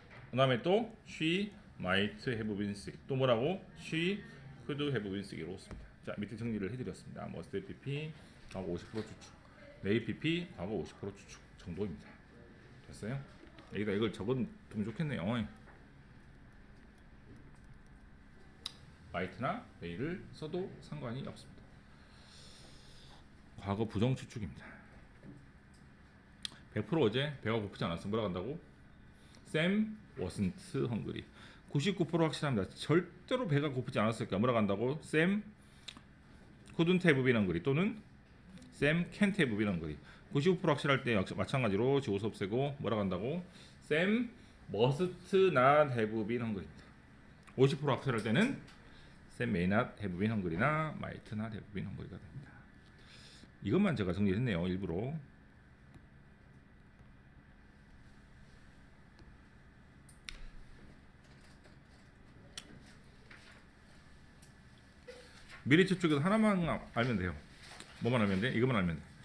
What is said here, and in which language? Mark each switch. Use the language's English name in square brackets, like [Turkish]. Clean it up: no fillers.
[Korean] 그 다음에 또 [English] She might have been sick. [Korean] 또 뭐라고? [English] She could have been sick이라고 씁니다. [Korean] 자 밑에 정리를 해드렸습니다. must PP 과거 50% 추측, may PP 과거 50% 추측 정도입니다. 됐어요? 여기다 이걸 적어두면 좋겠네요. might나 may를 써도 상관이 없습니다. 과거 부정 추측입니다. 100% 어제 배가 고프지 않았어. 뭐라고 한다고? [English] Sam wasn't hungry. [Korean] 99% 확실합니다. 절대로 배가 고프지 않았을까. 뭐라고 한다고? [English] Sam couldn't have been hungry 또는 Sam can't have been hungry. [Korean] 95% 확실할 때 역시 마찬가지로 지워서 없애고 뭐라고 한다고? [English] Sam must not have been hungry입니다. [Korean] 50% 확실할 때는 [English] Sam may not have been hungry나 might not have been hungry가 [Korean] 됩니다. 이것만 제가 정리했네요. 일부러. 미래 추측에서 하나만 알면 돼요. 뭐만 알면 돼? 이것만 알면 돼.